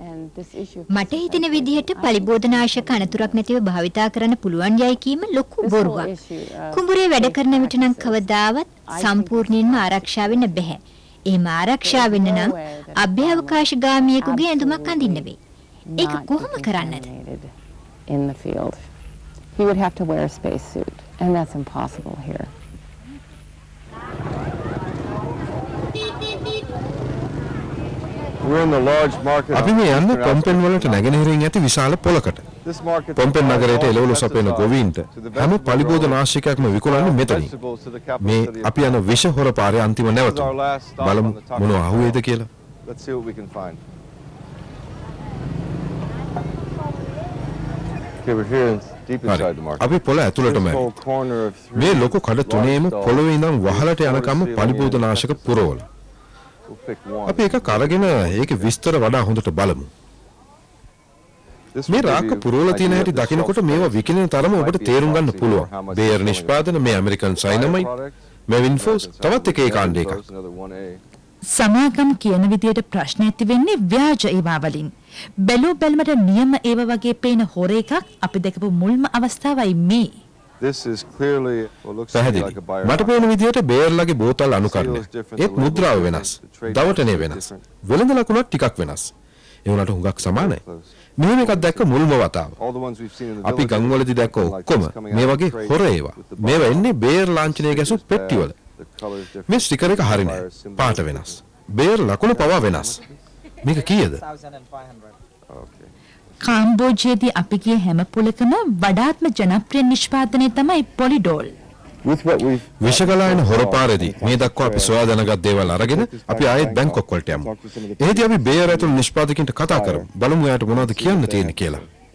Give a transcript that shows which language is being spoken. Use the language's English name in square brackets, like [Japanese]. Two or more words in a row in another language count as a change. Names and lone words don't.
[Sinhala] මට හිතෙන විදිහට පලිබෝධනාශක අනතුරක් නැතිව භාවිතා කරන්න පුළුවන් යයි කීම ලොකු බොරුවක්. කුඹුරේ වැඩ කරන විට නම් කවදාවත් සම්පූර්ණයෙන්ම ආරක්ෂා වෙන්න බෑ. එහෙම ආරක්ෂා වෙන්න නම් අභ්‍යවකාශගාමියෙකුගේ ඇඳුමක් අඳින්න වෙයි. ඒක කොහොම කරන්නද? [English] In the field. He would have to wear a spacesuit, and that's impossible here. We're in the large market. [Sinhala] අපි මේ යන්නේ පොම්පෙන් වලට නැගෙනහිරින් ඇති විශාල පොලකට. [English] This market [Sinhala] පොම්පෙන් නගරයට එළවලු සපයන ගොවීන්ට හැම පලිබෝධනාශකයක්ම විකුණන්නේ මෙතනින්. මේ අපි යන විෂ හොර පාරේ අන්තිම නැවතුම. බලමු මොනවා අහුවේද කියලා. [English] Let's see what we can find. Okay, we're here deep [Sinhala] හරි. [English] inside the market. [Sinhala] අපි පොළ ඇතුළටම [English] This [Sinhala] ඇවිත්. [English] whole corner of three [Sinhala] මේ ලොකු කඩ තුනේම [English] large [Sinhala] පොළොවේ ඉඳන් වහලට [English] stalls. [Sinhala] යනකම් පලිබෝධනාශක පුරවල. [English] We'll pick one. [Sinhala] අපි එකක් අරගෙන ඒකේ විස්තර වඩා හොඳට බලමු. [English] This [Sinhala] මේ [English] will give [Sinhala] රාක්ක [English] you [Sinhala] පුරවල තියෙන [English] idea [Sinhala] හැටි [English] of the [Sinhala] දකිනකොට [English] shelf [Sinhala] මේවා [English] space. [Sinhala] විකිනෙන තරම ඔබට තේරුම් ගන්න පුළුවන්. බේර් නිෂ්පාදන, මේ ඇමරිකන් සයිනමයිට්, මෙවින් ෆෝස්, තවත් එක කාණ්ඩ එකක්. [English] Another 1A. [Sinhala] සමාගම් කියන විදියට ප්‍රශ්න ඇති වෙන්නේ ව්‍යාජ ඒවා වලින්. බැලූ බැලමට නියම ඒව වගේ පේන හොර එකක් අපි දැකපු මුල්ම අවස්ථාවයි මේ. [English] This is clearly what looks to be [Sinhala] පැහැදිලි. [English] like a [Sinhala] මට [English] bio. [Sinhala] පේන විදියට බේර්ලගේ බෝතල් අනුකරණය. ඒත් මුද්‍රාව වෙනස්. දවටනේ වෙනස්. වෙළඳ ලකුණත් ටිකක් වෙනස්. ඒ වුණාට හුඟක් සමානයි. මෙහෙම එකක් දැක්ක මුල්ම වතාව. [English] All the ones we've seen in the [Sinhala] අපි [English] villages [Sinhala] ගම්වලදී දැක්ක [English] look like [Sinhala] ඔක්කොම [English] this coming [Sinhala] මේ [English] out of [Sinhala] වගේ [English] crates [Sinhala] හොර ඒවා. [English] with the [Sinhala] මේවා [English] bottom. [Sinhala] එන්නේ බේර් ලාංඡනය ගැසු [English] This is [Sinhala] පෙට්ටිවල. [English] bad. The color is different. [Sinhala] මේ ස්ටිකර් එක හරි නෑ. පාට වෙනස්. බේර් ලකුණ පවා වෙනස්. මේක කීයද? [English] Okay. [Sinhala] කාම්බෝජයේදී අපි ගිය හැම පොලකම වඩාත්ම ජනප්‍රිය නිෂ්පාදනය තමයි පොලිඩෝල්. [English] With what we've [Sinhala] විෂගලායන හොරපාරේදී මේ දක්වා අපි සොයා දැනගත් දේවල් අරගෙන අපි ආයෙත් බැංකොක් වලට යමු. එහෙදී අපි බේර් ඇතුළු නිෂ්පාදකයන්ට කතා කරමු. බලමු එයාට මොනවද කියන්න තියෙන්නේ කියලා.